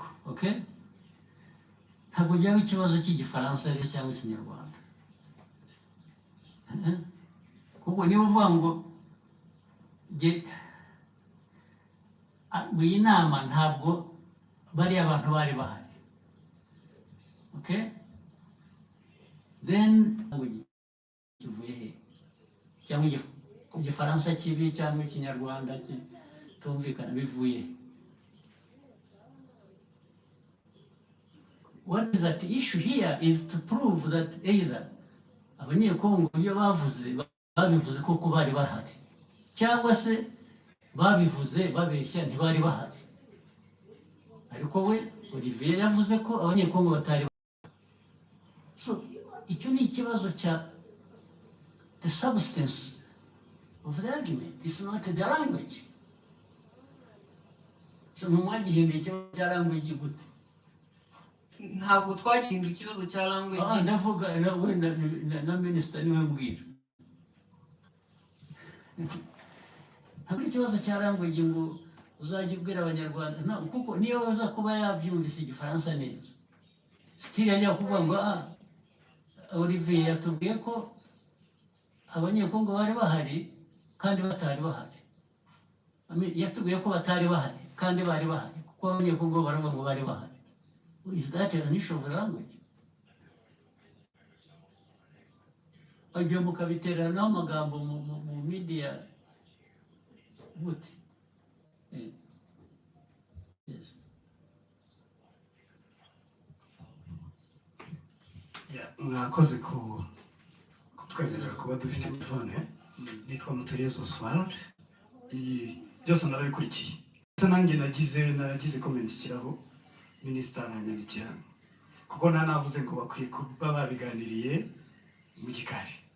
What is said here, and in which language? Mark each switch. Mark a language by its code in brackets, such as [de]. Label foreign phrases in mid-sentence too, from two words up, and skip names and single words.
[rw] okay ntabwo byaba ikibazo cy'igifaransa rero cyangwa ikinyarwanda kuko niba uvuga ngo mu iyi nama ntabwo bariya abantu bari bahari [en] okay then [rw] kivuye he cyangwa igifaransa kibi cyangwa ikinyarwanda kitumvikana bivuye he? [en] What is at issue here is to prove that either [rw] abanyekongo ibyo babivuze koko bari bahari cyangwa se babivuze babeshya ntibari bahari ariko we Olivier yavuze ko abanyekongo batari bahari so icyo ni ikibazo cya [en] the substance of the argument is not the language [rw] so mwagihinduye ikibazo cya language gute ntabwo twagihinduye ikibazo cya language ndavuga na minisitiri niwe mbwira ntabwo ikibazo cya language ngo uzajya ubwira abanyarwanda kuko niyo baza kuba yabyumvise igifaransa neza sitiri yajya kuvuga ngo Olivier yatubwiye ko abanyekongo bari bahari kandi batari bahari yatubwiye ko batari bahari kandi bari bahari kuko abanyekongo baravuga ngo bari bahari. [en] Is that an issue of language? [rw] Ibyo mukabiterana amagambo mu media gute? [en] Yes. [rw] Mwakoze kutwemerera kuba dufite telefone nitwa Mutuyezo Oswald byose narabikurikiye nanjye nagize comment ikiraho minisitiri aranyandikira kuko navuze ngo bakwiye kuba babiganiriye mu gikari